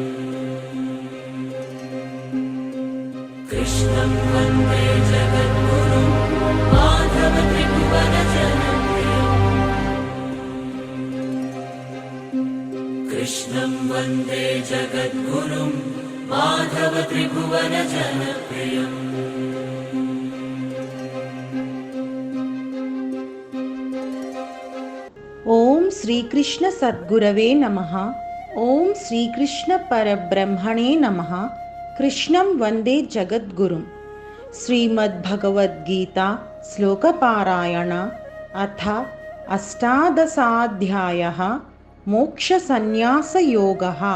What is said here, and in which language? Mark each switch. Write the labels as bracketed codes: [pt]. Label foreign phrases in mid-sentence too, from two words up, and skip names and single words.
[sa] कृष्णं वन्दे जगद्गुरुं माधव त्रिभुवन जनप्रियम्। कृष्णं वन्दे जगद्गुरुं माधव त्रिभुवन जनप्रियम्। ఓం శ్రీకృష్ణ సద్గురవే నమః. ఓం శ్రీకృష్ణ పరబ్రహ్మణే నమః. కృష్ణం వందే జగద్గురుం. శ్రీమద్భగవద్గీత శ్లోకపారాయణ అథ అష్టాదశాధ్యాయః మోక్ష సన్యాసయోగః.